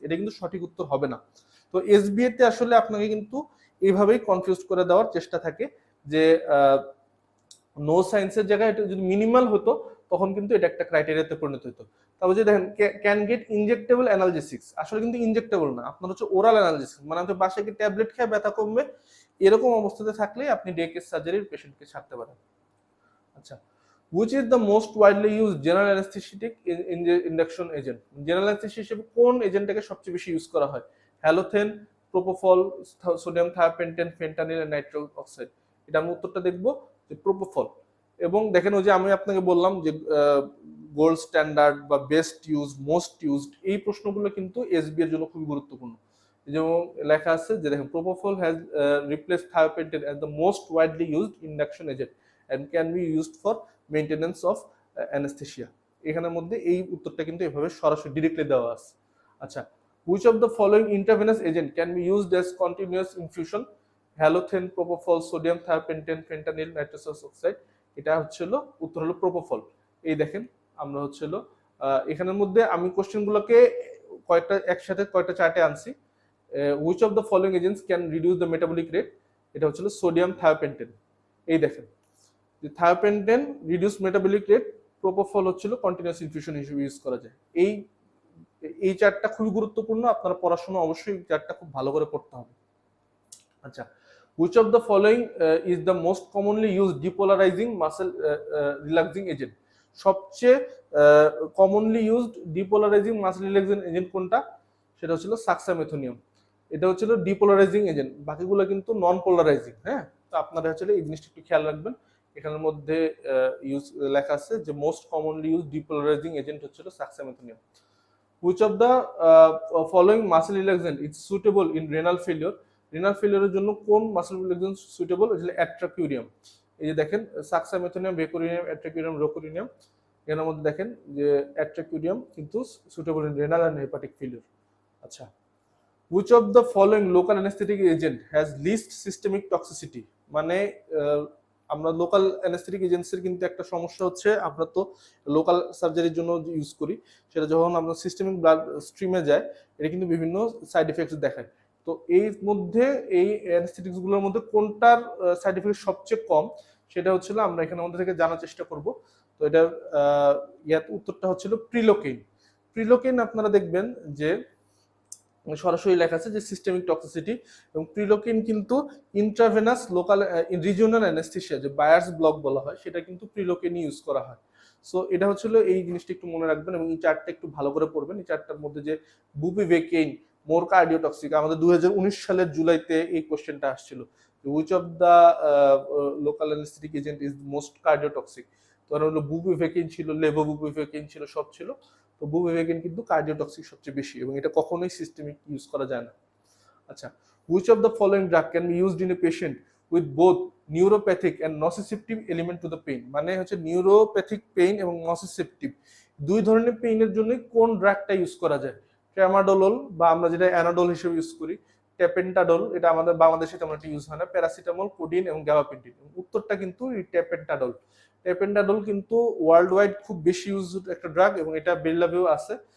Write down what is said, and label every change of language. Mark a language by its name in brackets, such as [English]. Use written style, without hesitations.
[Bangla] এটা কিন্তু সঠিক উত্তর হবে না। তো এসবিএ তে আসলে আপনাকে কিন্তু এইভাবেই কনফিউজ করে দেওয়ার চেষ্টা থাকে যে নো সাইন্সের জায়গায় এটা যদি মিনিমাল হতো তখন কিন্তু এটা একটা ক্রাইটেরিয়াতে পরিণত হতো। তারপর যে দেখেন ক্যান গেট ইনজেক্টেবল অ্যানালজেসিক্স, আসলে কিন্তু ইনজেক্টেবল না, আপনার হচ্ছে ওরাল অ্যানালজেসিক্স, মানে আপনি বাসায় কি ট্যাবলেট খেয়ে ব্যথা কমবে, এরকম অবস্থাতে থাকলে আপনি ডে কেস সার্জারির পেশেন্টকে ছাড়তে পারেন। [English] আচ্ছা, which is the most widely used general anesthetic induction agent? [Bangla] General anaesthesia হিসেবে কোন এজেন্টটাকে সবচেয়ে বেশি ইউজ করা হয়? Halothane, propofol, sodium থায়োপেন্টেন, fentanyl, nitric oxide. এটা আমি উত্তরটা দেখবো যে প্রোপোফল। এবং দেখেন ওই যে আমি আপনাকে বললাম যে গোল্ড স্ট্যান্ডার্ড বা বেস্ট ইউজ, মোস্ট ইউজড, এই প্রশ্নগুলো কিন্তু এসবি এর জন্য খুবই গুরুত্বপূর্ণ। যেমন লেখা আছে যে দেখেন [English] Propofol has replace thiopentone as the most widely used induction agent and can be used for maintenance of anesthesia। [Bangla] এখানের মধ্যে এই উত্তরটা কিন্তু এভাবে সরাসরি ডিরেক্টলি দেওয়া আছে। [English] আচ্ছা, which of the following intravenous agent can be used as continuous infusion? [Bangla] Halothane, propofol, sodium থায়োপেন্টেন, fentanyl, nitrous oxide. এটা হচ্ছিল উত্তর হলো প্রোপোফল। এই দেখেন আমরা হচ্ছিল এখানের মধ্যে আমি কোশ্চেনগুলোকে কয়েকটা একসাথে কয়েকটা চার্টে আনছি। [English] which of the following agents can reduce the metabolic rate? [Bangla] এটা হচ্ছিল সোডিয়াম থায়োপেন্টেন। এই দেখেন থায়োপেন্টেন রিডিউস মেটাবলিক রেট, প্রোপোফল হচ্ছিল কন্টিনিউয়াস ইনফিউশন হিসেবে ইউজ করা যায়। এই চার্টটা খুবই গুরুত্বপূর্ণ, আপনারা পড়াশোনা অবশ্যই চার্টটা খুব ভালো করে পড়তে হবে। [English] আচ্ছা, which of the following is the most commonly used depolarizing muscle relaxing agent? [Bangla] সবচেয়ে commonly used depolarising muscle relaxing agent কোনটা? সেটা হচ্ছিল সাকসামেথোনিয়াম। এটা হচ্ছিল ডিপোলারাইজিং এজেন্ট, বাকিগুলো কিন্তু নন পোলারাইজিং। হ্যাঁ, তো আপনারা হচ্ছে এই জিনিসটা একটু খেয়াল রাখবেন। এখানের মধ্যে ইউজ লেখা আছে যে most commonly use depolarising agent হচ্ছিল সাকসামেথোনিয়াম। [English] Which of the following muscle relaxant is suitable in renal failure? [Bangla] Renal ফেলিওরের জন্য কোন মাসল রিল্যাক্সেন্ট সুইটেবল? এটা অ্যাট্রাকিউরিয়াম। এই যে দেখেন সাকসামেথোনিয়াম, ভেকোরিনিয়াম, অ্যাট্রাকিউরিয়াম, রোকোরিনিয়াম, এর মধ্যে দেখেন যে অ্যাট্রাকিউরিয়াম কিন্তু [English] Suitable in renal and hepatic failure. আচ্ছা, which of the following local anesthetic agent has least systemic toxicity? [Bangla] মানে আমরা লোকাল অ্যানেস্থেটিক এজেন্সির কিন্তু একটা সমস্যা হচ্ছে, আমরা তো লোকাল সার্জারির জন্য ইউজ করি, সেটা যখন আমরা সিস্টেমিক ব্লাড স্ট্রিমে যায় এটা কিন্তু বিভিন্ন সাইড এফেক্টস দেখায়। তো এই মধ্যে এই অ্যানেস্থেটিক্স গুলোর মধ্যে কোনটার সাইড এফেক্ট সবচেয়ে কম, সেটা হচ্ছিল আমরা এখানে আমাদের থেকে জানার চেষ্টা করব। তো এটার উত্তরটা হচ্ছিল প্রিলোকেইন। প্রিলোকেইন আপনারা দেখবেন যে সরাসরি লেখা আছে যে সিস্টেমিক টক্সিসিটি, এবং প্রিলোকিন কিন্তু ইন্ট্রাভেনাস লোকাল রিজিওনাল অ্যানেস্থেসিয়া, যে বায়ার্স ব্লক বলা হয়, সেটা কিন্তু প্রিলোকিন ইউজ করা হয়। সো এটা হচ্ছিল এই জিনিসটা একটু মনে রাখবেন, এবং এই চার্টটা একটু ভালো করে পড়বেন। এই চার্টটার মধ্যে যে বুপিভেকেইন মোর কার্ডিওটক্সিক, আমাদের 2019 সালের জুলাইতে এই কোশ্চেনটা আসছিল, [English] Which of the local anaesthetic agent is most cardiotoxic. [Bangla] তো হলো বুপিভেকেইন ছিল, লেভোবুপিভেকেইন ছিল, সব ছিল। তো বুপিভেকেইন কিন্তু কার্ডিওটক্সিক সবচেয়ে বেশি, এবং এটা কখনোই সিস্টেমিক ইউজ করা যায় না। [English] আচ্ছা, which of the following drug can be used in a patient with both neuropathic and nociceptive element to the pain? [Bangla] মানে হচ্ছে নিউরোপ্যাথিক পেইন এবং নসিসেপটিভ দুই ধরনের পেইনের জন্য কোন ড্রাগটা ইউজ করা যায়? ট্রামাডোলল, বা আমরা যেটা অ্যানাডোল হিসেবে ইউজ করি, টেপেন্টাডল, এটা আমাদের বাংলাদেশে তেমন একটা ইউজ হয় না, প্যারাসিটামল, কোডিন এবং গ্যাবাপেন্টিন। উত্তরটা কিন্তু টেপেন্টাডল। টেপেন্টাডল কিন্তু ওয়ার্ল্ড ওয়াইড খুব বেশি ইউজ একটা ড্রাগ, এবং এটা বেল্লাভেও আছে।